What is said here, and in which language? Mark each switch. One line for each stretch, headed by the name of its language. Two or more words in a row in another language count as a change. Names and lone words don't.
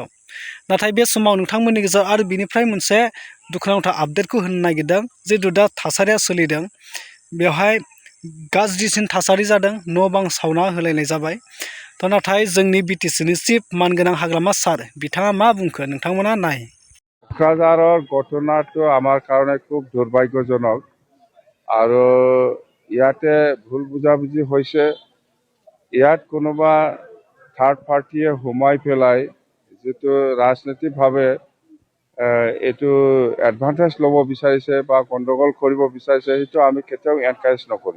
Bodo: नाथाय बे समाव नोंथांमोननि गेजेराव आरो बिनिफ्राय मोनसे दुखुनांथाव आपडेटखौ होनो नागिरदों। जिहेतु दा थासारिया सोलिदों बेवहाय गाज्रिसिन थासारि जादों, न' बां सावना होलायनाय जाबाय। नाथाय जोंनि बिटिसिनि चिफ मानगोनां हाग्रामा सार बिथाङा मा बुंखो नोंथांमोना नाय।
Assamese: কোকৰাঝাৰৰ ঘটনাটো আমাৰ কাৰণে খুব দুৰ্ভাগ্যজনক আৰু ইয়াতে ভুল বুজাবুজি হৈছে। ইয়াত কোনোবা থাৰ্ড পাৰ্টিয়ে সোমাই পেলাই যিটো ৰাজনৈতিকভাৱে এইটো এডভান্টেজ ল'ব বিচাৰিছে বা গণ্ডগোল কৰিব বিচাৰিছে, সেইটো আমি কেতিয়াও এনকাৰেজ নকৰিম।